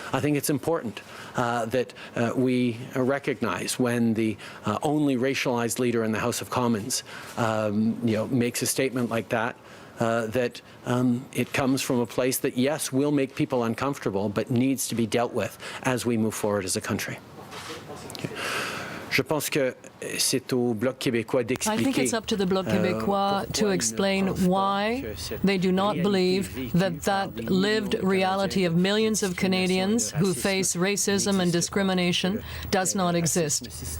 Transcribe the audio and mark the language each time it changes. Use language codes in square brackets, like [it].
[en] I think it's important that we recognize when the only racialized leader in the House of Commons, makes a statement like that, that it comes from a place that, yes, will make people uncomfortable, but needs to be dealt with as we move forward as a country. Okay. [fr] Je pense que c'est au Bloc québécois d'expliquer. [en] I think it's up to the Bloc Québécois to explain why they do not believe that lived reality of millions of Canadians who face racism and discrimination does not exist.